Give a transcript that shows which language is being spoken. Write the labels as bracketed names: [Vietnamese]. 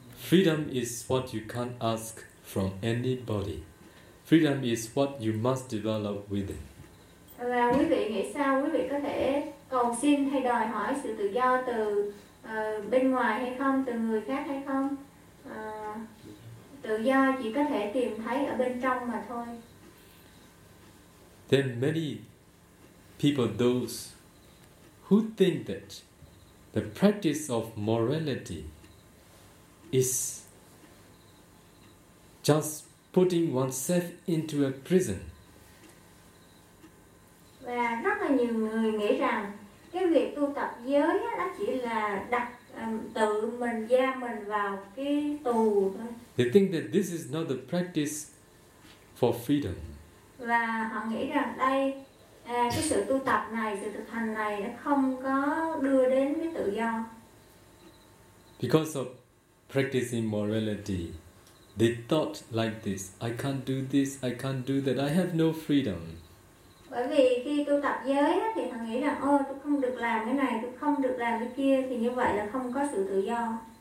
[English] Freedom is what you can't ask from anybody. Freedom is what you must develop within. [Vietnamese] Và quý vị nghĩ sao quý vị có thể cầu xin hay đòi hỏi sự tự do từ bên ngoài hay không, từ người khác hay không? Tự do chỉ có thể tìm thấy ở bên trong mà thôi. [English] There are many people, those who think that the practice of morality is just putting oneself into a prison. [Vietnamese] Và rất là nhiều người nghĩ rằng cái việc tu tập giới đó chỉ là đặt tự mình, giam mình vào cái tù thôi. [English] They think that this is not the practice for freedom. [Vietnamese] Và họ nghĩ rằng đây cái sự tu tập này, sự thực hành này nó không có đưa đến cái tự do. [English] Because of practicing morality, they thought like this: I can't do this, I can't do that, I have no freedom. [Vietnamese] Bởi vì khi tu tập giới á, thì họ nghĩ rằng ôi tôi không được làm cái này, tôi không được làm cái kia, thì như vậy là không có sự tự do.